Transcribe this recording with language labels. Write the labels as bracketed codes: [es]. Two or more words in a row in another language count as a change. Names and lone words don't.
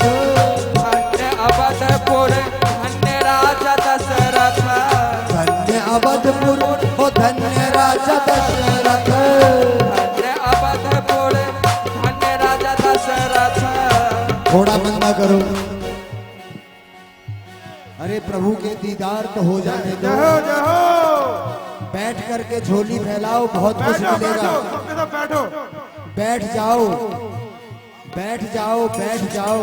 [hi] धन्य अवधपुर, धन्य राजा दशरथ। धन्य अवधपुर, ओ धन्य राजा दशरथ। धन्य अवधपुर, धन्य राजा दशरथ। थोड़ा मंदा करो। अरे प्रभु के दीदार तो हो जाने दो। बैठ करके झोली फैलाओ, बहुत कुछ मिलेगा। बैठ जाओ, बैठ जाओ, बैठ जाओ।